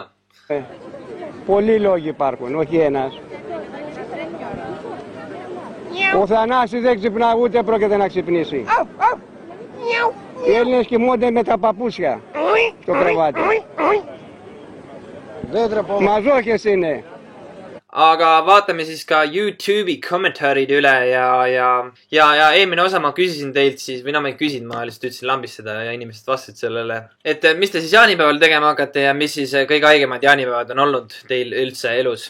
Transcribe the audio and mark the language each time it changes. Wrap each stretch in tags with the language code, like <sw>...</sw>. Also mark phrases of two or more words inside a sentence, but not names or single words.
<el>Πολλοί λόγοι υπάρχουν, όχι ένας. Ο Θανάσης δεν ξυπνά ούτε πρόκειται να ξυπνήσει. Οι Έλληνες κοιμούνται με τα παπούσια στο κρεβάτι. Μαζόχες είναι.</el> <et>Aga vaatame siis ka YouTube'i kommentaarid üle ja eelmine osa ma küsisin teilt siis, või no ma ei küsinud, ma lihtsalt ütlesin lambistada ja inimesed vastasid sellele, et mis te siis jaanipäeval tegema hakkate ja mis siis kõige haigemad jaanipäevad on olnud teil üldse elus.</et>